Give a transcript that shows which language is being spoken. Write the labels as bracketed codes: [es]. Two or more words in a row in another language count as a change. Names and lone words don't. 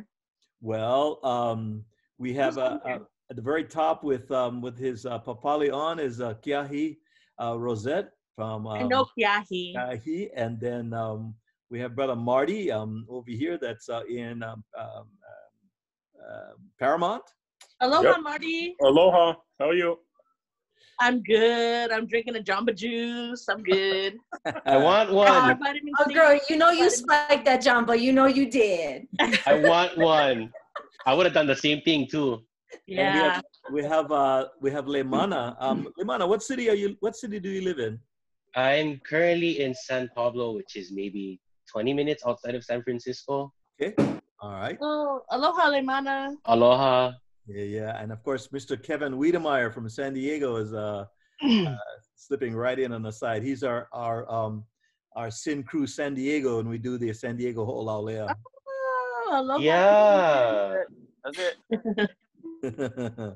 [en] Well, we have at the very top with his papali on is Kiahi Rosette from I know Kiahi. Kiahi, and then we have brother Marty over here that's in Paramount. Aloha, Marty. Aloha. How are you? I'm good. I'm drinking a Jamba Juice. I'm good. I want one. Vitamin Oh, C. girl, you know you spiked that Jamba. You know you did. I want one. I would have done the same thing too. Yeah. We have Lemana. Lemana, what city are you? What city do you live in? I'm currently in San Pablo, which is maybe 20 minutes outside of San Francisco. Okay. All right. Oh, aloha, Lemana. Aloha. Yeah. And of course, Mr. Kevin Wiedemeyer from San Diego is slipping right in on the side. He's our Sin Crew San Diego, and we do the San Diego Ho'olaulea. Oh, aloha. Yeah. That's it.